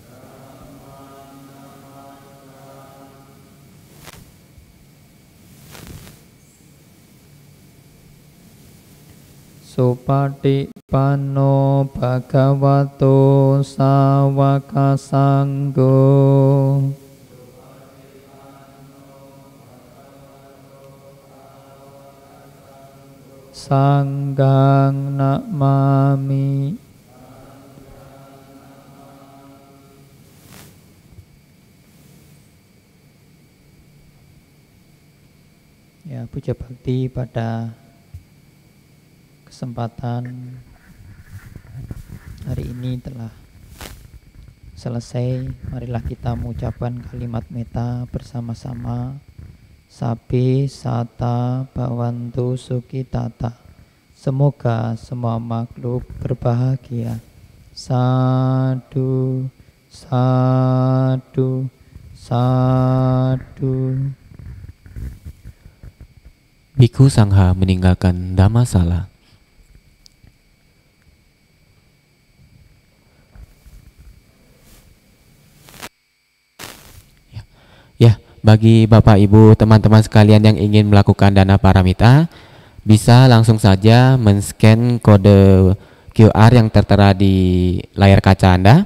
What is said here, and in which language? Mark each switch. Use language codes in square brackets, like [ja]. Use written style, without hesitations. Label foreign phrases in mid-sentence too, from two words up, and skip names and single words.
[pi] Supatipanno bhagavato sawaka sanggo. Sanggang namami. [id] Ya, puja bakti pada kesempatan hari ini telah selesai. Marilah kita mengucapkan kalimat metta bersama-sama. [pi] Sabi sata bhavantu sukhitata. [id] Semoga semua makhluk berbahagia. [pi] Sadu, sadu, sadu. [id] Bhikkhu Sangha meninggalkan Dhammasala. Ya, bagi Bapak Ibu teman-teman sekalian yang ingin melakukan dana paramita, bisa langsung saja men-scan kode QR yang tertera di layar kaca Anda.